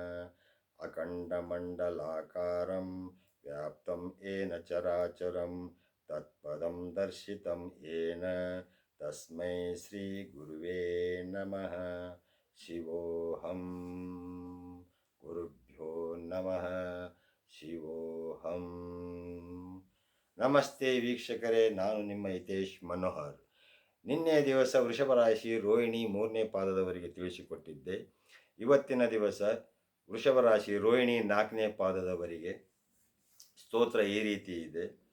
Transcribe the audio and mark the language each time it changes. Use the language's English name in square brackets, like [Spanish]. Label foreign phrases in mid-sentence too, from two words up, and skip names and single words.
[Sanskrit] ಅಖಂಡಮಂಡಲಾಕಾರಂ ವ್ಯಾಪ್ತಂ ಏನ ಚರಾಚರಂ ತತ್ಪದಂ ದರ್ಶಿತಂ ಏನ ತಸ್ಮೈ ಶ್ರೀ ಗುರುವೇ ನಮಃ. ಶಿವೋಹಂ ಗುರುಭ್ಯೋ ನಮಃ. ಶಿವೋಹಂ. [Kannada] ನಮಸ್ತೆ ವೀಕ್ಷಕರೇ, ನಾನು ನಿಮ್ಮ ಹಿತೇಶ್ ಮನೋಹರ್. ನಿನ್ನೆ ದಿವಸ ವೃಷಭ ರಾಶಿ ರೋಹಿಣಿ 3ನೇ ಪಾದದವರೆಗೆ ತಿಳಿಸಿಕೊಟ್ಟಿದ್ದೆ. ಇವತ್ತಿನ ದಿವಸ ವೃಷಭ ರಾಶಿ ರೋಹಿಣಿ 4ನೇ ಪಾದದವರೆಗೆ ಸ್ತೋತ್ರ ಈ ರೀತಿ ಇದೆ.